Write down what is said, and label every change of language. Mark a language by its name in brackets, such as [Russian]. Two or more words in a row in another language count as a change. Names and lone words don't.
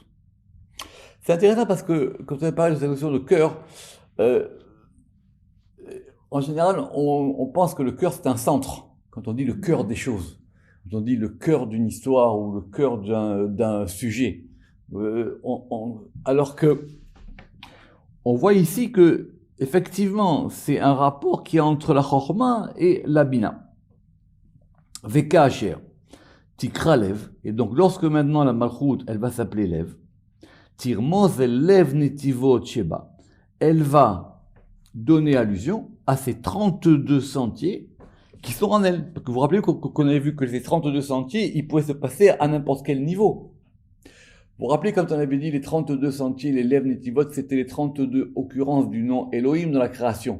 [French] C'est intéressant parce que quand on parle de cette notion de cœur, en général, on pense que le cœur c'est un centre, quand on dit le cœur des choses, quand on dit le cœur d'une histoire ou le cœur d'un sujet. Alors que on voit ici que effectivement c'est un rapport qui est entre la chorma et la bina. [Hebrew] וכאשר תקרא לב, [French] et donc lorsque maintenant la malchut elle va s'appeler lev, [Hebrew] תרמוז אל לב נתיבות שבה, [French] elle va donner allusion à ces 32 sentiers qui sont en elle. Parce que vous vous rappelez qu'on avait vu que ces 32 sentiers ils pouvaient se passer à n'importe quel niveau. Vous vous rappelez quand on avait dit les 32 sentiers, les [Hebrew] לב נתיבות, [French] c'était les 32 occurrences du nom Elohim dans la création.